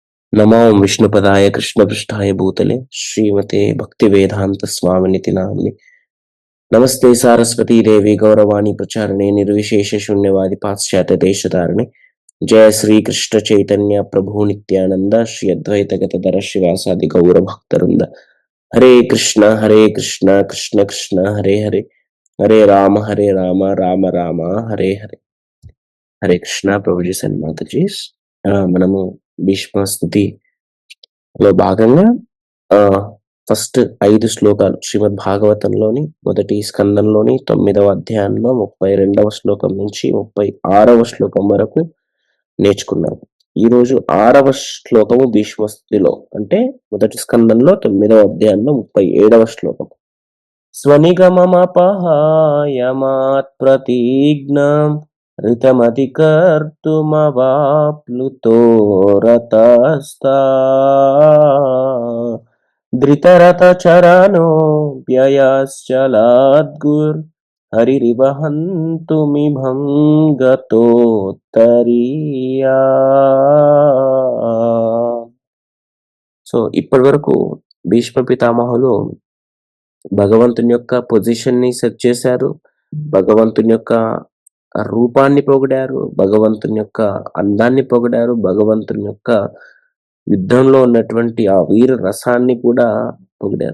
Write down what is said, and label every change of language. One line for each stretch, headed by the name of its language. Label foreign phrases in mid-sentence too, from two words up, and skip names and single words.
Sanskrit: नमो विष्णुपदाय कृष्णपृष्ठाय भूतले श्रीमते भक्तिवेदांत स्वामिनिति नाम्नि नमस्ते सारस्वती देवी गौरवाणी प्रचारणे निर्विशेष शून्यवादी पाश्चात्य देशधारणे जय श्री कृष्ण चैतन्य प्रभु नित्यानंद श्री अद्वैत गतधर श्रीवासादि गौर भक्तवृंद हरे कृष्ण कृष्ण कृष्ण हरे हरे हरे राम राम राम हरे हरे हरे कृष्ण
Telugu: ప్రభుజీ సన్మాతజీ మనము భీష్మ స్థుతిలో భాగంగా ఫస్ట్ 5 శ్లోకాలు శ్రీమద్ భాగవతంలోని మొదటి స్కందంలోని 9వ అధ్యాయంలో 32వ శ్లోకం నుంచి 36వ శ్లోకం వరకు నేర్చుకున్నాము. ఈరోజు 6వ శ్లోకము భీష్మ స్థుతిలో అంటే మొదటి స్కందంలో 9వ అధ్యాయంలో 37వ శ్లోకం.
Sanskrit: స్వనిగమమపహాయమాత్ ప్రతిజ్ఞాం ऋतमधिकर्तुमवाप्लुतो रतस्ता धृतरथचरणो व्ययश्चलाद्गुर्हरिरिव हन्तुमिभं गतोत्तरीया.
Telugu: సో ఇప్పటి వరకు భీష్మ పితామహులు భగవంతుని యొక్క పొజిషన్ ని సెట్ చేశారు, భగవంతుని యొక్క రూపాన్ని పొగిడారు, భగవంతుని యొక్క అందాన్ని పొగిడారు, భగవంతుని యొక్క యుద్ధంలో ఉన్నటువంటి ఆ వీర రసాన్ని కూడా పొగిడారు.